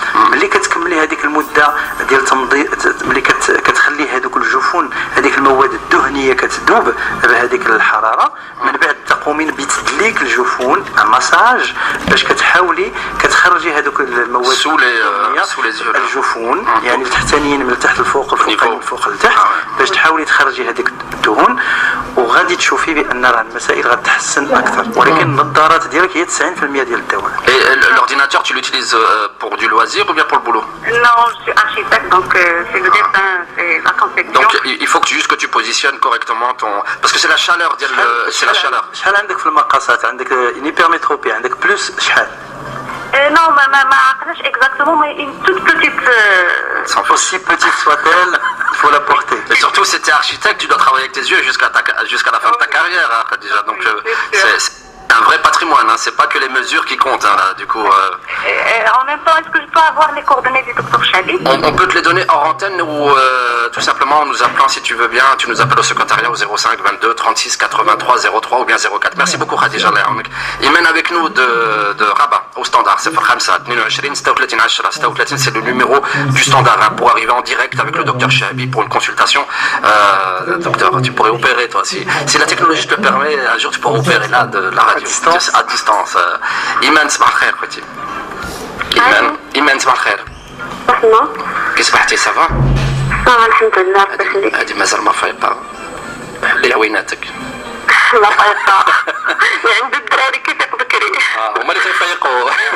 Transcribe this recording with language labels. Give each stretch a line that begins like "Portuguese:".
Arabic: ملي كتكملي هذيك المده ديال تمضي، ملي كتخلي هذوك الجفون هذيك المواد الدهنيه كتذوب بهذيك الحراره، من بعد تقومين بتدليك الجفون مساج باش كتحاولي كتخرجي هذوك المواد سو الجفون يعني التحتانيين من التحت للفوق والفوقانيين من الفوق للتحت باش تحاولي تخرجي هذيك الدهون، وغادي تشوفي بان راه المسائل غتحسن اكثر. ولكن النظارات ديالك هي 90% ديال الدواء.
French: L'ordinateur, tu l'utilises pour du loisir ou bien pour le boulot? Non, je suis architecte, donc c'est le dessin, c'est la conception. Donc il faut que juste que tu positionnes correctement ton... Parce que c'est la chaleur, c'est la chaleur.
Arabic: شحال عندك في المقاسات؟ عندك هيبرمتروبي، عندك بلوس شحال؟
French: Non,
Arabic: ما عقلش
French: exactement, mais une toute petite... Aussi petite soit-elle, il faut la porter. Et surtout, si tu es architecte, tu dois travailler avec tes yeux jusqu'à la fin de ta carrière, hein, déjà. Donc c'est un vrai patrimoine, hein. C'est pas que les mesures qui comptent, hein, là, du coup. En même temps, est-ce que je peux avoir les coordonnées du docteur Chabi? On peut te les donner hors antenne ou tout simplement en nous appelant si tu veux bien. Tu nous appelles au secrétariat au 05 22 36 83 03 ou bien 04. Merci beaucoup Khadija. Il mène avec nous de Rabat au standard. C'est Khamsa 22 36 10 36, c'est le numéro du standard, hein, pour arriver en direct avec le docteur Chabi pour une consultation. Docteur, tu pourrais opérer toi si la technologie te le permet. Un jour tu pourras opérer là de la radio à distance.
Arabic: Iman صباح الخير خوتي. إيمان صباح الخير. كي صبحتي صافا؟ الحمد لله ربي يخليك. هادي مازال ما فايقة. حلي عويناتك. لا فايقة. عند الدراري كيفيق بكري. هما اللي تيفيقوا.